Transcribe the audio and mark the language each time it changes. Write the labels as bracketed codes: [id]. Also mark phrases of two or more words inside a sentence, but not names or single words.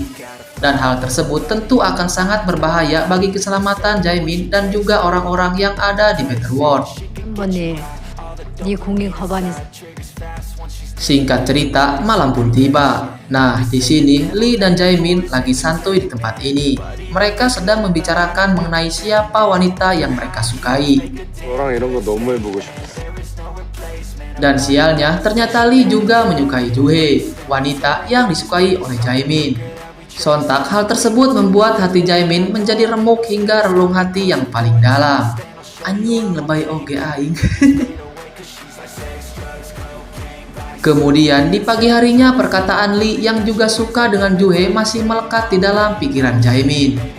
[id] Dan hal tersebut tentu akan sangat berbahaya bagi keselamatan Jaemin dan juga orang-orang yang ada di Better World. Singkat cerita, malam pun tiba. Nah, di sini Lee dan Jaemin lagi santuy di tempat ini. Mereka sedang membicarakan mengenai siapa wanita yang mereka sukai. [ko] 너랑 이런 거 너무 해보고 싶어. [id] Dan sialnya, ternyata Lee juga menyukai Juhe, wanita yang disukai oleh Jaemin. Sontak, hal tersebut membuat hati Jaemin menjadi remuk hingga relung hati yang paling dalam. [su] Anjing, lebay oge aing. [id] Kemudian, di pagi harinya perkataan Lee yang juga suka dengan Juhe masih melekat di dalam pikiran Jaemin.